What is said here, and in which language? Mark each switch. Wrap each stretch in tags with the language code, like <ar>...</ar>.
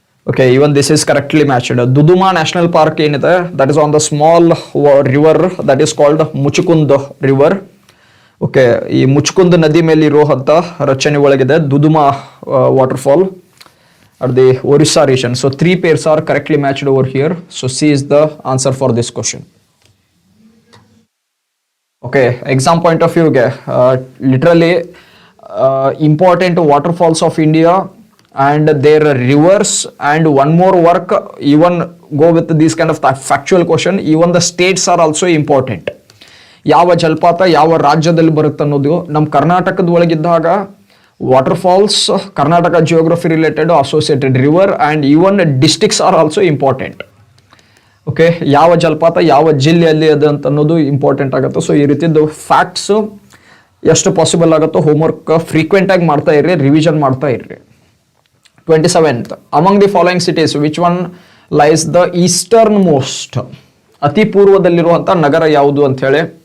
<en>Okay, even this is correctly matched. Duduma national park ಏನಿದೆ, that is on the small river that is called Muchukund river.</en> <kn>Okay, ಈ ಮುಚುಕುಂದ್ ನದಿ ಮೇಲೆ ಇರುವಂಥ ರಚನೆ ಒಳಗಿದೆ ದುದುಮಾ waterfall</kn> <en>at the Orissa region. So 3 pairs are correctly matched over here. So C is the answer for this question. Okay, exam point of view, literally important waterfalls of India and their rivers, and one more work, even go with this kind of factual question, even the states are also important.</en> <kn>ಯಾವ ಜಲಪಾತ ಯಾವ ರಾಜ್ಯದಲ್ಲಿ ಬರುತ್ತೆ ಅನ್ನೋದು ನಮ್ಮ ಕರ್ನಾಟಕದ ಒಳಗಿದ್ದಾಗ</kn> <en>waterfalls, Karnataka geography related, associated river, and even districts are also important.</en> <kn>Okay, ಯಾವ ಜಲಪಾತ ಯಾವ ಜಿಲ್ಲೆಯಲ್ಲಿ ಅದು ಅಂತ ಅನ್ನೋದು ಇಂಪಾರ್ಟೆಂಟ್ ಆಗುತ್ತೆ. ಸೊ ಈ ರೀತಿದ್ದು ಫ್ಯಾಕ್ಟ್ಸ್ ಎಷ್ಟು ಪಾಸಿಬಲ್ ಆಗುತ್ತೋ ಹೋಮ್ವರ್ಕ್ ಫ್ರೀಕ್ವೆಂಟ್ ಆಗಿ ಮಾಡ್ತಾ ಇರ್ರಿ, ರಿವಿಷನ್ ಮಾಡ್ತಾ ಇರ್ರಿ.</kn> <en>27th, among the following cities which one lies the eastern most,</en> <kn>ಅತಿ ಪೂರ್ವದಲ್ಲಿರುವಂಥ ನಗರ ಯಾವುದು ಅಂತ ಹೇಳಿ.</kn>